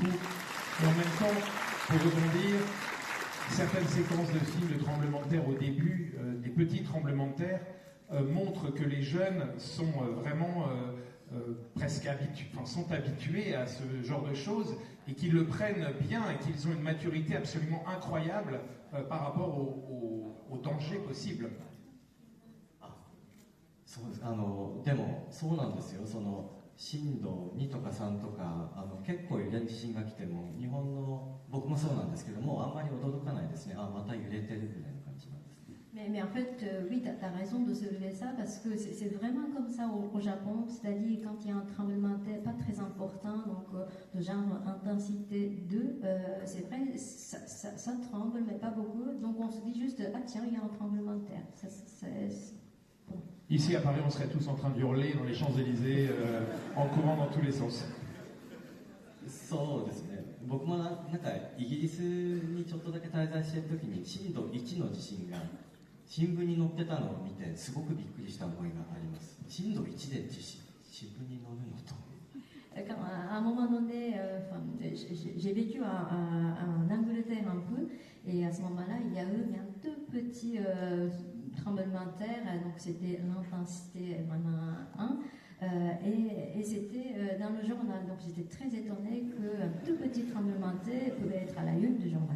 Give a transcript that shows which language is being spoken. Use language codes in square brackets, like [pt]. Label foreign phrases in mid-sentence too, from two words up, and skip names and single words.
[fr] Et en même temps, pour rebondir, certaines séquences de films de tremblements de terre au début, des petits tremblements de terre, montrent que les jeunes sont vraiment presque habitués à ce genre de choses et qu'ils le prennent bien et qu'ils ont une maturité absolument incroyable par rapport au danger possible. [ja] でもそうなんですよ。震度2とか3とか結構揺れる地震が来ても日本の僕もそうなんですけどもあんまり驚かないですね。また揺れてるぐらいの感じなんです。 [fr] Mais en fait, oui, tu as raison de soulever ça parce que c'est vraiment comme ça au Japon, c'est-à-dire quand il y a un tremblement de terre pas très important, donc de genre intensité 2, c'est vrai, ça tremble, mais pas beaucoup, donc on se dit juste, ah tiens, il y a un tremblement de terre. Bon. Ici à Paris, on serait tous en train de hurler dans les Champs-Élysées, en courant dans tous les sens. [ja] そうですね。僕もなんかイギリスにちょっとだけ滞在している時に震度1の地震が新聞に載ってたのを見てすごくびっくりした思いがあります。震度1で新聞に載るのと。 [fr] À un moment donné, j'ai vécu en Angleterre un peu, et à ce moment-là, il y a eu un tout petit tremblement de terre, donc c'était l'intensité 1, et c'était dans le journal, donc j'étais très étonnée qu'un tout petit tremblement de terre pouvait être à la une du journal.